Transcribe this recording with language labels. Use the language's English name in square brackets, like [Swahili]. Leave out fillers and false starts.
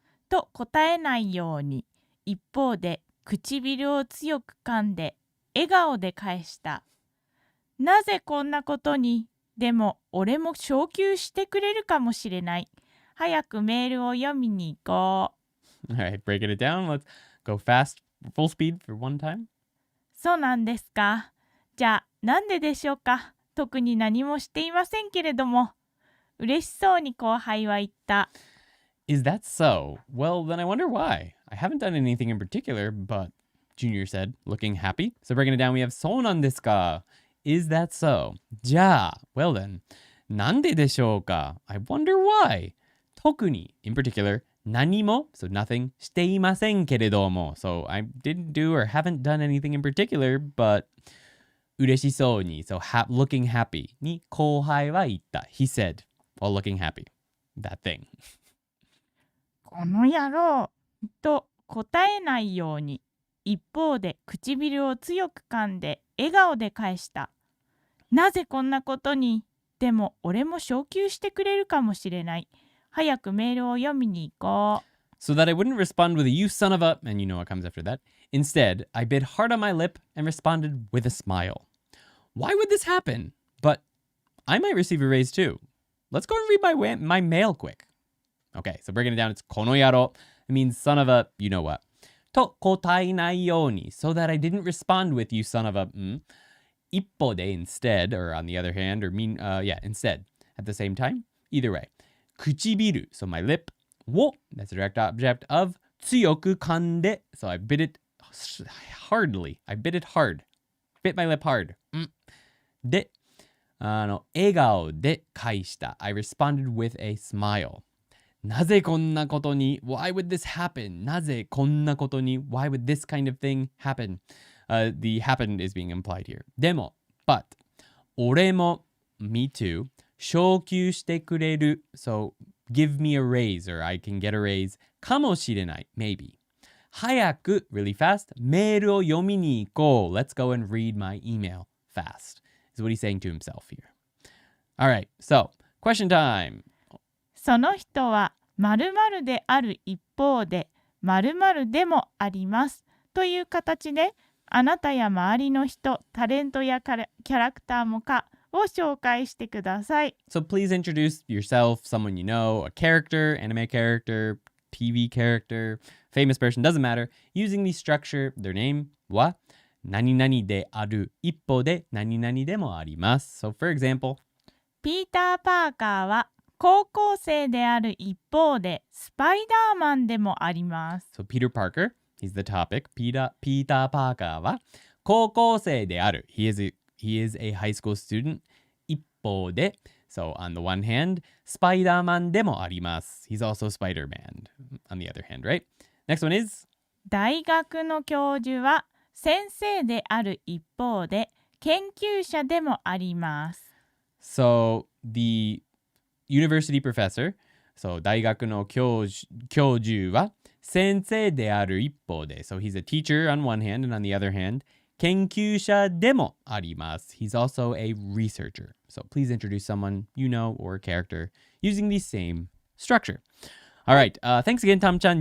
[Japanese] と答えないように、一方で唇を強く噛んで、笑顔で返した。なぜこんなことに、でも俺も昇給してくれるかもしれない。早くメールを読みに行こう。 [English] Alright, breaking it down. Let's go fast, full speed for one time. [Japanese] そうなんですか。じゃあ、なんででしょうか。特に何もしていませんけれども。嬉しそうに後輩は言った。 [English] Is that so? Well, then I wonder why. I haven't done anything in particular, but Junior said, looking happy. So breaking it down, we have [Japanese] そうなんですか. [English] Is that so? [Japanese] じゃあ, [English] well then, [Japanese] なんででしょうか? [English] I wonder why. [Japanese] 特に, [English] in particular, [Japanese] 何も, [English] so nothing, [Japanese] していませんけれども. [English] So I didn't do or haven't done anything in particular, but [Japanese] 嬉しそうに, [English] so looking happy [Japanese] に後輩は言った. [English] He said, while looking happy. That thing. [Japanese] この野郎と答えないように一方で唇を強く噛んで笑顔で返した。なぜこんなことに。でも俺も昇給してくれるかもしれない。早くメールを読みに行こう。 [English] So that I wouldn't respond with a you son of a, and you know what comes after that. Instead, I bit hard on my lip and responded with a smile. Why would this happen? But I might receive a raise too. Let's go and read my mail quick. Okay, so breaking it down, it's [Japanese] この野郎. [English] It means son of a, you know what. [Japanese] と答えないように, [English] so that I didn't respond with you son of a, [Japanese] 一方で [English] instead, or on the other hand, or instead. At the same time, either way. [Japanese] 唇, [English] so my lip. を, that's a direct object of [Japanese] 強く噛んで, [English] so I bit it hardly. I bit it hard. Bit my lip hard. [Japanese] で、笑顔で返した. [English] I responded with a smile. [Japanese] なぜこんなことに? [English] Why would this happen? なぜこんなことに? Why would this kind of thing happen? The happen is being implied here. [Japanese] でも, [English] but, [Japanese] 俺も, [English] me too, [Japanese] 昇給してくれる. [English] So, give me a raise, or I can get a raise. [Japanese] かもしれない, [English] maybe. [Japanese] 早く, [English] really fast, [Japanese] メールを読みに行こう. [English] Let's go and read my email fast, is what he's saying to himself here. Alright, so, question time. [Japanese] その人は〇〇である一方で〇〇でもありますという形であなたや周りの人、タレントやキャラクターもかを紹介してください。 [English] So please introduce yourself, someone you know, a character, anime character, TV character, famous person, doesn't matter. Using the structure, their name [Japanese] は何々である一方で何々でもあります。 [English] So for example, [Japanese] ピーター・パーカーは高校生である一方でスパイダーマンでもあります。 [English] So Peter Parker, he's the topic. [Japanese] ピーター・パーカーは高校生である。 [English] He is a high school student. [Japanese] 一方で [English] So on the one hand, [Japanese] スパイダーマンでもあります。 [English] He's also Spider-Man on the other hand, right? Next one is [Japanese] 大学の教授は先生である一方で研究者でもあります。 [English] So the university professor, so [Japanese] 大学の教授は先生である一方で [English] So he's a teacher on one hand and on the other hand, [Japanese] 研究者でもあります。 [English] He's also a researcher. So please introduce someone you know or a character using the same structure. All right. Thanks again, Tom-chan.